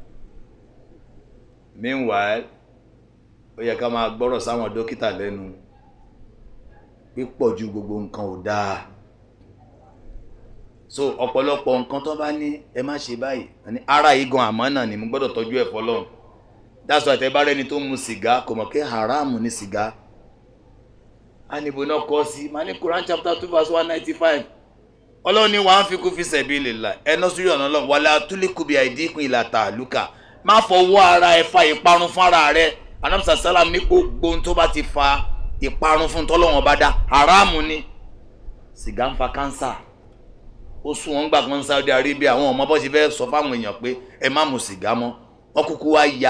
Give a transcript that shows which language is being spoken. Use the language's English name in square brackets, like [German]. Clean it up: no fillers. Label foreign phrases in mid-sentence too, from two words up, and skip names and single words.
[Yoruba] meanwhile ó yẹ ká máa gbọ́rọ̀ sáwọn dókítà lẹ́nu pípọ̀ ju gbogbo nǹkan ò dáa so ọ̀pọ̀lọpọ̀ nǹkan tó bá ní ẹ má ṣe báyìí ara yìí gan àmánà ni mo gbọ́dọ̀ tọ́jú ẹ̀ fọlọ́run [English] that's why [Yoruba] tẹ́ bá rẹ́ni tó mu sìgá kò mọ̀ pé haramu ni sìgá anibo náà kọ́ sí ma ní Quran chapter 2 verse 195 ọlọ́run ní wàá fi kú [Arabic] في سبيل الله [Yoruba] ẹ̀nà sórí ọ̀nà ọlọ́run [Arabic] ولا تلقوا بأيديكم إلى التهلكة [Yoruba] má fọwọ́ ara ẹ fa ìparun fún ara rẹ anamsa salam ní gbogbo ohun tó bá ti fa ìparun fún tọ́lọ́wọ́n bá dá haramu ni sìgá ń fa kánsà ó sún wọn gbà kan Saudi Arabia àwọn ọmọ bó ṣe fẹ́ sọ fáwọn èèyàn pé ẹ má mu sìgá mọ́ wọ́n kúkú wá ya